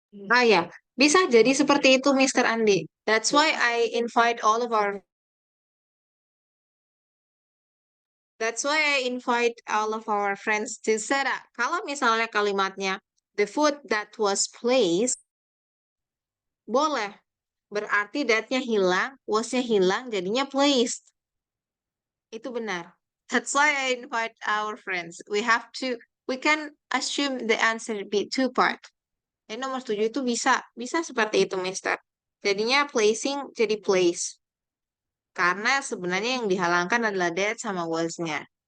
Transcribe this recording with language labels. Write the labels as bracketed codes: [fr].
[id] Ah ya, bisa jadi seperti itu, Mr. Andi. [en] That's why I invite all of our That's why I invite all of our friends to set up. [id] Kalau misalnya kalimatnya [en] the food that was placed, [id] boleh. Berarti that-nya hilang, was-nya hilang, jadinya placed. Itu benar. [en] That's why I invite our friends. We can assume the answer be two part. [id] Nomor 7 itu bisa seperti itu, Mister. Jadinya placing jadi place. Karena sebenarnya yang dihalangkan adalah that sama was-nya.